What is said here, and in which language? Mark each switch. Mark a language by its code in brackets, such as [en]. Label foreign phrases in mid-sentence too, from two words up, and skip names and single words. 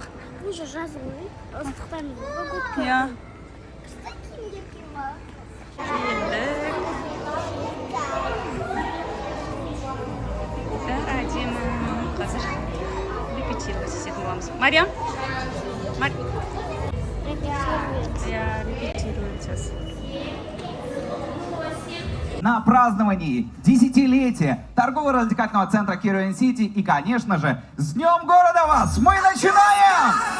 [kk] Уже жазғы ғой. Ыстықтаймыз ғой көтке. Иә. Бәрі әдемі. Қазір репетировать ететін боламыз. Мариям? [ru] Я репетирую сейчас. На праздновании десятилетия торгово-развлекательного центра Керуен Сити и, конечно же, с Днем города вас! Мы начинаем!